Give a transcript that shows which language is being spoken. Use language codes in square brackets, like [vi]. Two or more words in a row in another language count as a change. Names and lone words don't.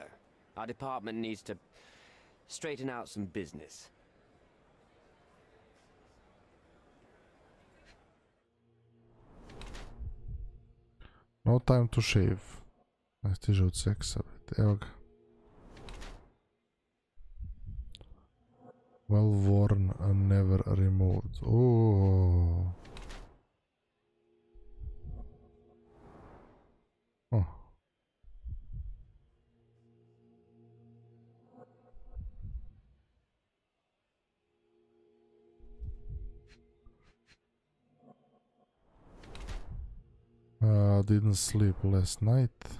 [en] Our department needs to straighten out some business. No time to shave. [sr] Ne stiže od seksa, evo ga. [en] Well worn and never removed. Oh. Oh. Didn't sleep last night.